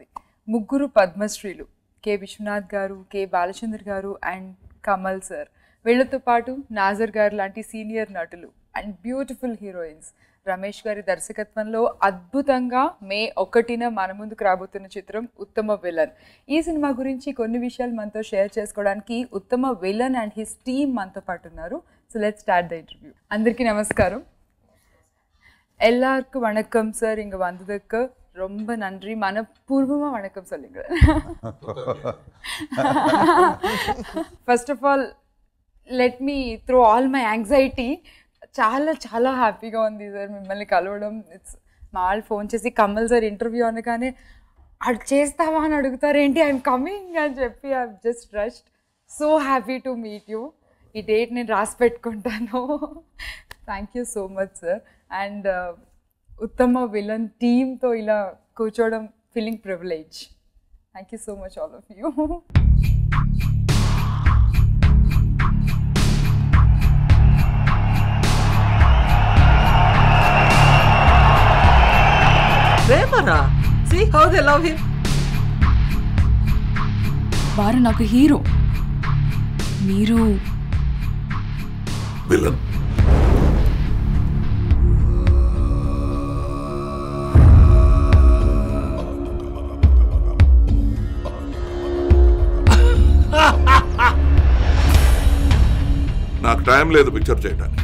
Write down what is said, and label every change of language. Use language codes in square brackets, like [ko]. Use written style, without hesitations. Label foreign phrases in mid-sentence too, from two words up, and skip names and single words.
[te] ముగ్గురు పద్మశ్రీలు కె విశ్వనాథ్ గారు, కె బాలచంద్ర గారు అండ్ కమల్ సార్, వీళ్ళతో పాటు నాజర్ గారు లాంటి సీనియర్ నటులు [en] and beautiful heroines. [te] రమేష్ గారి దర్శకత్వంలో అద్భుతంగా మే 1న మన ముందుకు రాబోతున్న చిత్రం ఉత్తమ విలన్. ఈ సినిమా గురించి కొన్ని విషయాలు మనతో షేర్ చేసుకోవడానికి ఉత్తమ విలన్ [en] and his team [te] మనతో పాటు ఉన్నారు. [en] So let's start the interview. [te] అందరికీ నమస్కారం. [ta] எல்லாருக்கும் வணக்கம் சார். இங்கே வந்ததுக்கு ரொம்ப நன்றி. மனப்பூர்வமாக வணக்கம் சொல்லுங்க. [en] First of all let me throw all my anxiety. [te] చాలా చాలా హ్యాపీగా ఉంది సార్ మిమ్మల్ని కలవడం. మా వాళ్ళు ఫోన్ చేసి కమల్ సార్ ఇంటర్వ్యూ అనగానే అది చేస్తావా అని అడుగుతారేంటి, [en] I'm coming [te] అని చెప్పి [en] I just rushed. So happy to meet you. [te] ఈ డేట్ నేను రాసి పెట్టుకుంటాను. [en] Thank you so much sir. [te] అండ్ ఉత్తమ విలన్ టీమ్తో ఇలా కూర్చోవడం [en] feeling privilege. Thank you so much all of you. Premana, see how they love him. [te] వారు నాకు హీరో, మీరు విలన్. నాకు టైం లేదు పిక్చర్ చేయడానికి.